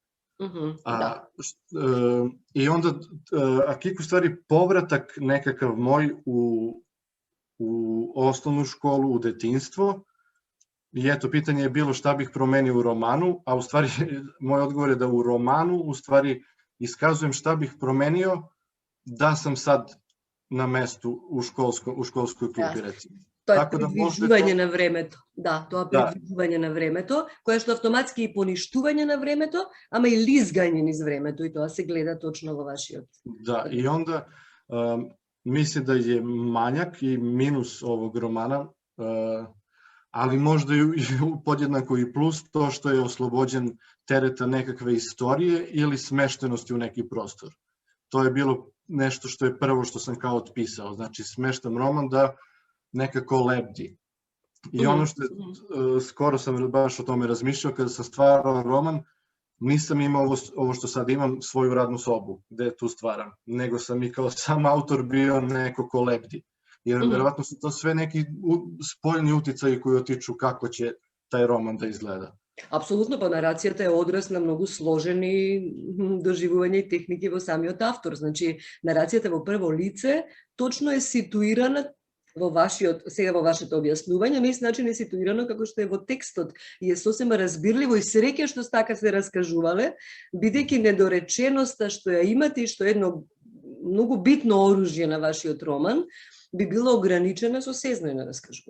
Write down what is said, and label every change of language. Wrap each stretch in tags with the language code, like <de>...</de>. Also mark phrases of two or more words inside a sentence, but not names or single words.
<sr>I onda Kiko u stvari povratak nekakav moj u osnovnu školu, u detinjstvo, i eto, pitanje je bilo šta bih promenio u romanu, a u stvari moj odgovor je da u romanu u stvari iskazujem šta bih promenio da sam sad na mestu u školskoj klupi, recimo.</sr> <mk>Тоа е придвижување на времето. Да, тоа придвижување на времето, кое што автоматски и поништување на времето, ама и лизгање низ времето, и тоа се гледа точно во вашиот.</mk> <sr>Да, и онда мислам да е мањак и минус овог романа, ali možda i podjednako i plus to što je oslobođen tereta nekakve istorije ili smeštenosti u neki prostor. To je bilo nešto što je prvo što sam kao otpisao, znači smeštam roman da nekako lebdi. I ono što je, skoro sam baš o tome razmišljao, kada sam stvarao roman, nisam imao ovo što sad imam, svoju radnu sobu gde tu stvaram, nego sam i kao sam autor bio neko ko lebdi. Jer verovatno su to sve neki spoljni uticaji koji otiču kako će taj roman da izgleda.</sr> <mk>Апсолутно, па нарацијата е одраз на многу сложени доживувања и техники во самиот автор. Значи, нарацијата во прво лице точно е ситуирана сега во вашето објаснување, на ист начин е ситуирано како што е во текстот и е сосема разбирливо и среќа што така се раскажувале, бидејќи недореченоста што ја имате и што е едно многу битно оружје на вашиот роман, би било ограничена со сезнојно раскажување.</mk>